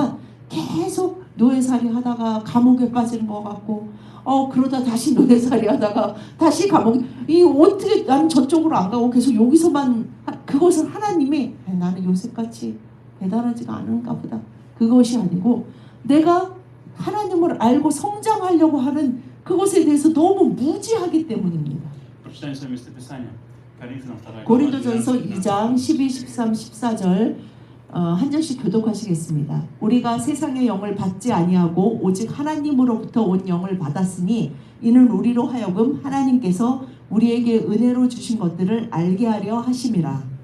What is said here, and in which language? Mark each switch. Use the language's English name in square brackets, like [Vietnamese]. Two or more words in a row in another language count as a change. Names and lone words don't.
[Korean] 받았지만 계속 노예살이 하다가 감옥에 빠진 것 같고 그러다 다시 노예살이 하다가 다시 감옥 이 어떻게 나는 저쪽으로 안 가고 계속 여기서만 그것을 하나님이 나는 요셉같이 대단하지가 않은가 보다 그것이 아니고 내가 하나님을 알고 성장하려고 하는 그것에 대해서 너무 무지하기 때문입니다. [Russian] Прочитаем с вами местописание. Коринфянам 2 глава, [Korean] 고린도전서 12-13. 2장 12, 13, 14절 한 절씩 교독하시겠습니다. 우리가 세상의 영을 받지 아니하고 오직 하나님으로부터 온 영을 받았으니 이는 우리로 하여금 하나님께서 우리에게 은혜로 주신 것들을 알게 하려 하심이라.